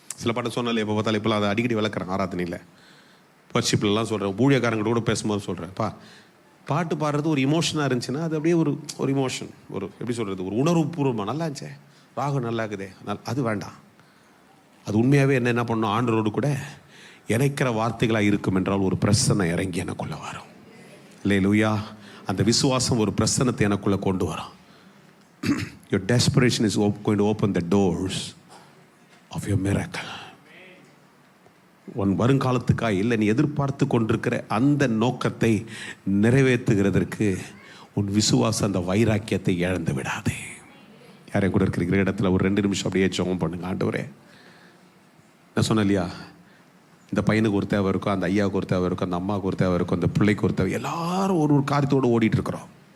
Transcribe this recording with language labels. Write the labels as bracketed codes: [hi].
[ta] சில பாட்டு சொன்னாலே எப்போ பார்த்தாலும் இப்போலாம் அதை அடிக்கடி விளக்குறேன். ஆராதனையில் வர்ஷிப்லாம் சொல்கிறேன், ஊழியக்காரங்க கூட பேசும்போது சொல்கிறேன், பாட்டு பாடுறது ஒரு இமோஷனாக இருந்துச்சுன்னா அது அப்படியே ஒரு இமோஷன், எப்படி சொல்கிறது, ஒரு உணர்வு பூர்வமாக நல்லா இருந்துச்சே, ராகம் நல்லா இருக்குதே, அது வேண்டாம். அது உண்மையாகவே என்ன பண்ணணும், ஆண்டவரோடு கூட இணைக்கிற வார்த்தைகளாக இருக்கும் என்றால் ஒரு பிரசனை இறங்கி எனக்குள்ளே வரும். அல்லேலூயா. அந்த விசுவாசம் ஒரு பிரசனத்தை எனக்குள்ளே கொண்டு வரும். [en] Your desperation is going to open the doors of your miracle. [ta] உன் வருங்காலத்துக்காக இல்லை, நீ எதிர்பார்த்து கொண்டிருக்கிற அந்த நோக்கத்தை நிறைவேற்றுகிறதற்கு உன் விசுவாசம் அந்த வைராக்கியத்தை இழந்து விடாதே. யாரையும் கூட இருக்கிற இடத்துல ஒரு 2 நிமிஷம் அப்படியே ஜெபம் பண்ணுங்க. ஆண்டவரே, நான் சொன்னேன் இல்லையா, இந்த பையனுக்கு ஒரு தேவை இருக்கும், அந்த ஐயாவுக்கு ஒரு தேவை இருக்கும், அந்த அம்மாவுக்கு ஒரு தேவை இருக்கும், அந்த பிள்ளைக்கு ஒரு தேவை, எல்லாரும் ஒரு காரியத்தோடு ஓடிட்டு இருக்கிறோம்.